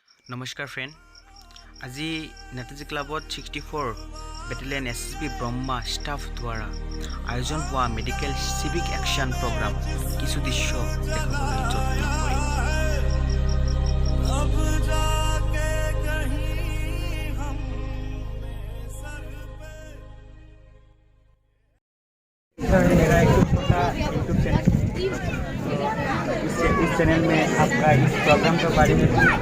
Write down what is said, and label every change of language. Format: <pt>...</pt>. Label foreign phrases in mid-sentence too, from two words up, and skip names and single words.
<as>নমস্কাৰ ফ্ৰেণ্ড, আজি নেতাজী ক্লাবত 64 বেটেলিয়ন SSB ব্ৰহ্মা ষ্টাফ দ্বাৰা আয়োজন হোৱা</as> <en>medical civic action program</en> <as>কিছু দৃশ্য দেখাবলৈ যত্ন কৰিম।</as> <hi>मेरा एक छोटा</hi> <en>YouTube channel,</en> <hi>इस चैनल में आपका इस प्रोग्राम के बारे में</hi>